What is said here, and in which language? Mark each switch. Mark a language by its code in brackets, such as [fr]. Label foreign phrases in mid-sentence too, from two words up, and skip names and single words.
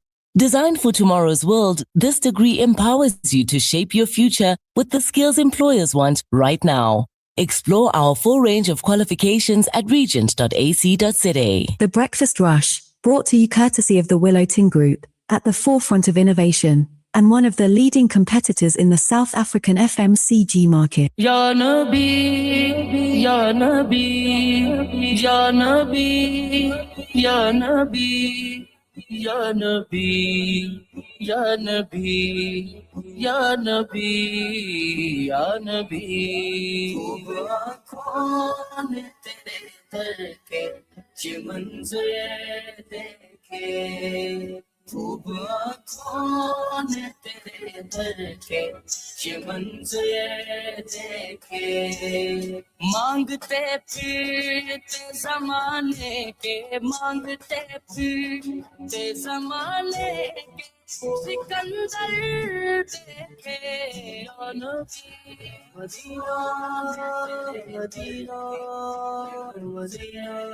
[en] Designed for tomorrow's world, this degree empowers you to shape your future with the skills employers want right now. Explore our full range of qualifications at regent.ac.za. The Breakfast Rush, brought to you courtesy of the Willow Tin Group, at the forefront of innovation, and one of the leading competitors in the South African FMCG market. [ar] يا نبي، يا نبي، يا نبي، يا نبي. يا نبي، يا نبي، يا نبي، يا نبي. [ur] یہ منظر دیکھے خوب آنکھوں نے تیرے در کے یہ منظر دیکھے مانگتے پھرتے زمانے کے مانگتے پھرتے زمانے کے سکندر دیکھے اور نبی مدینہ مدینہ مدینہ